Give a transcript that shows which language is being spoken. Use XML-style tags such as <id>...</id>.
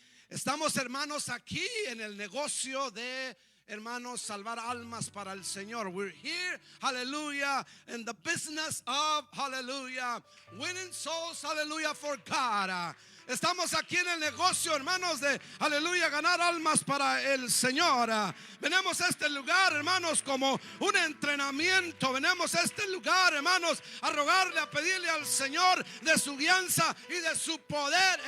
<es>Estamos, hermanos, aquí en el negocio de, hermanos, salvar almas para el Señor.</es> <en>We're here, hallelujah, in the business of, hallelujah, winning souls, hallelujah, for God.</en> <es>Estamos aquí en el negocio, hermanos, de, aleluya, ganar almas para el Señor. Venimos a este lugar, hermanos, como un entrenamiento. Venimos a este lugar, hermanos, a rogarle, a pedirle al Señor de su guianza y de su poder.</es>